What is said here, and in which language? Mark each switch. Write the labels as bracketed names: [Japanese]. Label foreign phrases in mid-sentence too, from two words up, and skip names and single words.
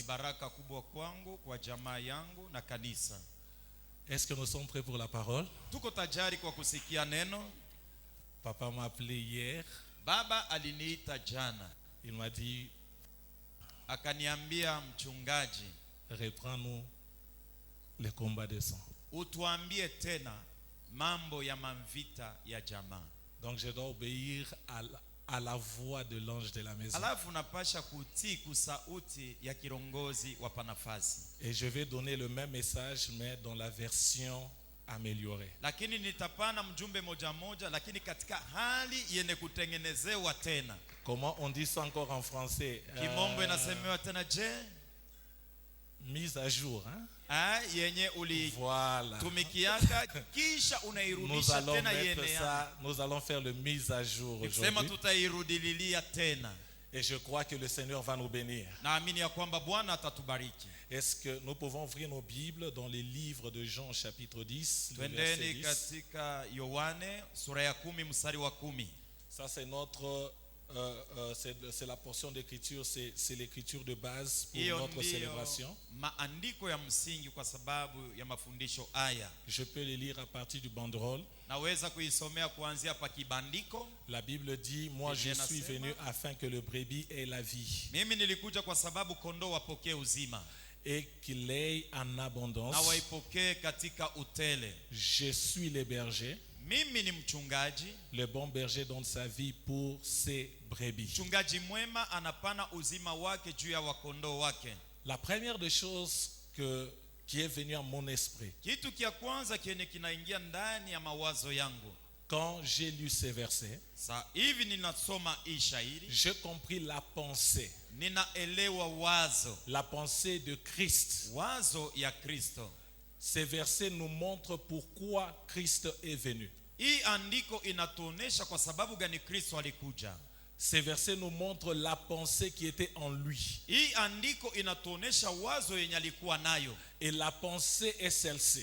[Swahili] baraka kubwa kwangu, kwa jamaa yangu na kanisa. [French] Est-ce que nous sommes prêts pour la parole? [Swahili] Tuko tayari kwa kusikia neno. [French] Papa m'a appelé hier. [Swahili] Baba aliniita jana. [French] Il m'a dit, [Swahili] Akaniambia, mchungaji, [French] reprends-nous les combats de sang. [Swahili] utuambie tena mambo ya mavita ya jamaa. [French] Donc je dois obéir à la voix de l'ange de la maison. [Swahili] Alafu napasha kutii kusauti ya kirongozi wa panafasi. [French] Et je vais donner le même message mais dans la version améliorée. [Swahili] Lakini nitapana mjumbe moja moja, lakini katika hali yenye kutengenezewa tena. [French] Comment on dit ça encore en français? [Swahili] Kimombo inasemewa tena je? [French] Mise à jour, hein? [Swahili] Yenye [French] Voilà. [Swahili] ulitumikiaka kisha [French] Nous [Swahili] unairudisha [French] allons [Swahili] tena [French] mettre [Swahili] yene. [French] ça, nous allons faire le mise à jour [Swahili] Nikisema [French] aujourd'hui. [Swahili] tutairudililia tena. [French] Et je crois que le Seigneur va nous bénir. [Swahili] Naamini ya kwamba Bwana atatubariki. [French] Est-ce que nous pouvons ouvrir nos Bibles dans les livres de Jean chapitre 10, le verset [Swahili] Twendeni [French] 10. [Swahili] katika Yohane sura ya 10 mstari wa 10. [French] Ça c'est notre, c'est la portion d'écriture, c'est l'écriture de base pour [Swahili] Hiyo [French] notre [Swahili] ndiyo [French] célébration. [Swahili] maandiko ya msingi kwa sababu ya mafundisho haya. [French] Je peux les lire à partir du banderole. [Swahili] Naweza kuisomea kuanzia pa kibandiko. [French] La Bible dit, moi je [Swahili] Biblia [French] suis [Swahili] inasema, [French] venu afin que le brebis ait la vie [Swahili] Mimi nilikuja kwa sababu kondoo wapokee uzima [French] et qu'il l'ait en [Swahili] na [French] abondance. [Swahili] waipokee katika utele. [French] Je suis le berger. [Swahili] Mimi ni mchungaji. [French] Le bon berger donne sa vie pour ses brebis. [Swahili] Mchungaji mwema anapana uzima wake juu ya wakondoo wake. [French] La première des choses qui est venue à mon esprit [Swahili] Kitu kia kwanza kiene kinaingia ndani ya mawazo yangu. [French] quand j'ai lu ces versets, [Swahili] Sa hivi ninasoma hii shairi, [French] j'ai compris la pensée [Swahili] ninaelewa wazo. [French] la pensée de Christ. [Swahili] Wazo ya Kristo. [French] Ces versets nous montrent pourquoi Christ est venu. [Swahili] Hii andiko inatuonesha kwa sababu gani Kristo alikuja. [French] Ces versets nous montrent la pensée qui était en lui. [Swahili] Hii andiko inatuonesha wazo yenye alikuwa nayo. [French] Et la pensée est celle-ci: